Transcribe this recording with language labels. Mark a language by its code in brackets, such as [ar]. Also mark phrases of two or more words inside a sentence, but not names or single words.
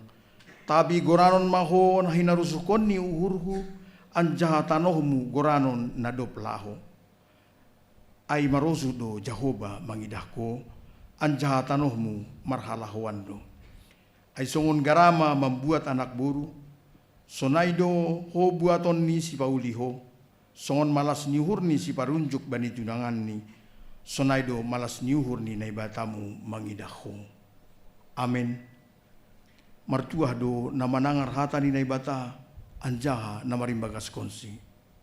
[bts] Tabi goranon maho nahinarusukon ni uhurhu, anjaha tanohmu goranon nadop laho. Ai marosu do Jahoba mangidahko, anjaha tanohmu marhalahoan do. Ai songon garama membuat anak buru, sonaido ho buaton ni si pauliho, songon malas niuhur ni si parunjuk bani tunangan ni, sonaido malas niuhur ni naibatamu mangidahko. Amin. Martuah do namanangar hata ni naibata, anjaha namarimbagas konsi.